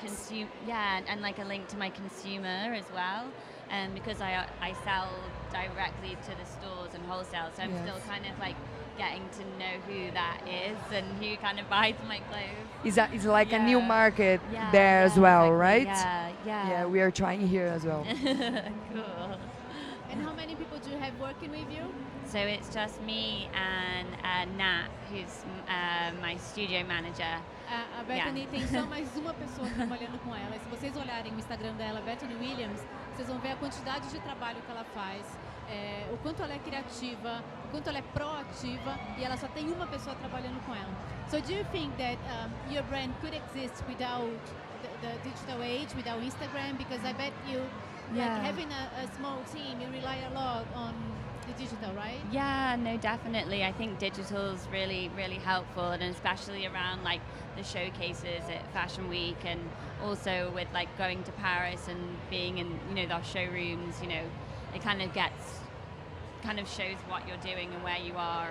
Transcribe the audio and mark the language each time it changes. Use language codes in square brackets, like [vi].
[en] to my consumer, and like a link to my consumer as well, and because I sell directly to the stores and wholesale, so I'm still kind of like getting to know who that is and who kind of buys my clothes. It's like a new market there as well, exactly. right? Yeah, we are trying here as well. Cool. And how many people do you have working with you? So it's just me and Nat, who's my studio manager. [pt] A Bethany tem só mais uma pessoa trabalhando com ela. Se vocês olharem o Instagram dela, Bethany Williams, vocês vão ver a quantidade de trabalho que ela faz, o quanto ela é criativa, o quanto ela é proativa, e ela só tem uma pessoa trabalhando com ela. [en] So do you think that your brand could exist without the digital age, without Instagram? Because I bet you, like, having a small team, you rely a lot on the digital, right? Yeah, no, definitely. I think digital is really, really helpful, and especially around like the showcases at Fashion Week, and also with like going to Paris and being in, those showrooms, it kind of shows what you're doing and where you are.